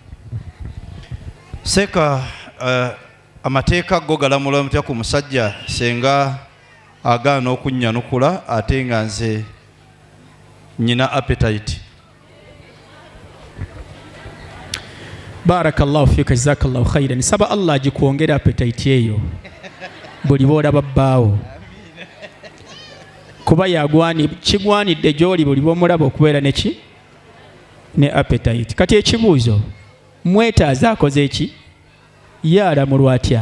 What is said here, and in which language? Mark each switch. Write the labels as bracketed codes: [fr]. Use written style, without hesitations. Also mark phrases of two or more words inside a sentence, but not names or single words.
[lg] Seeka amateeka go galamula mutya ku musajja senga agaana okunnyanukula ate nga nze nyina appetite? [ar] بارك الله فيك، جزاك الله خيرا. [lg] Saba Allah agikuongera appetite eyo buli boolaba bbaawo, kuba kigwanidde gy'oli buli bw'omulaba okubeera ne appetite. Kati ekibuuzo, mwetaaza akoze eki? Yaalamulwa atya?